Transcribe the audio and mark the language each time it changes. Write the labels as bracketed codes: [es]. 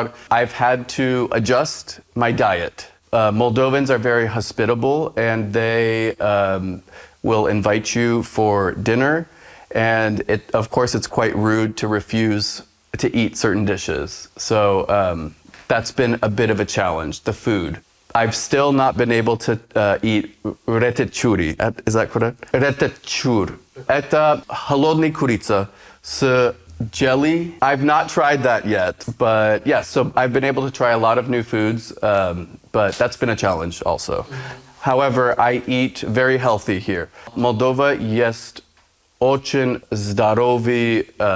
[en] I've had to adjust my diet. Moldovans are very hospitable, and they will invite you for dinner. And of course, it's quite rude to refuse to eat certain dishes. So that's been a bit of a challenge, the food. I've still not been able to eat ретечури. Is that correct? Ретечур. [ru] Это холодная курица с jelly. [en] I've not tried that yet, but yes, so I've been able to try a lot of new foods, but that's been a challenge also. However, I eat very healthy here. [ru] Moldova есть очень здоровый.